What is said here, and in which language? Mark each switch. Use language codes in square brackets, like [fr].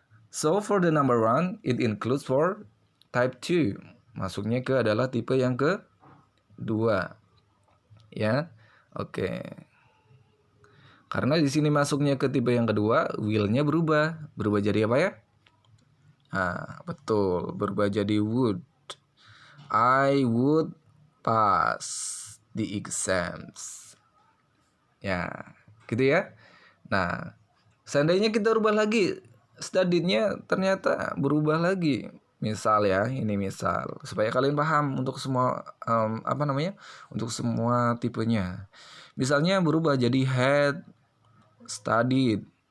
[en] So for the number 1, it includes for type 2. [id] Masuknya ke adalah tipe yang kedua. Ya, oke. Karena di sini masuknya ke tipe yang kedua, will-nya berubah. Berubah jadi apa ya? Nah, betul. Berubah jadi would. [en] I would pass the exams. [id] Ya, gitu ya. Nah, seandainya kita rubah lagi, studiednya ternyata berubah lagi. Misal ya, ini misal supaya kalian paham untuk semua untuk semua tipenya. Misalnya berubah jadi had studied.